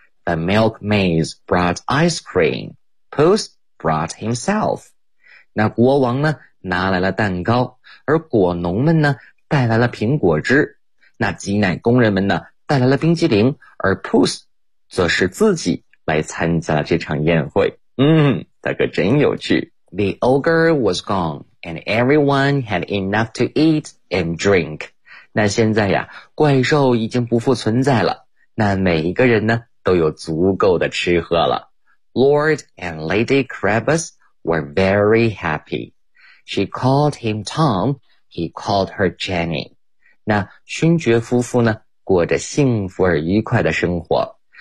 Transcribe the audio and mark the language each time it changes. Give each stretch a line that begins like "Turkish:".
English: The milkmaids brought ice cream. Puss brought himself.
Chinese: 那国王呢拿来了蛋糕，而果农们呢带来了苹果汁。那挤奶工人们呢带来了冰激凌，而 Puss 则是自己来参加这场宴会。大哥真有趣。
English: The ogre was gone, and everyone had enough to eat and drink.
Chinese: 那现在呀，怪兽已经不复存在了，那每一个人呢，都有足够的吃喝了。
English: Lord and Lady Krabus were very happy. She called him Tom, he called her Jenny.
Chinese: 那勋爵夫妇呢，过着幸福而愉快的生活。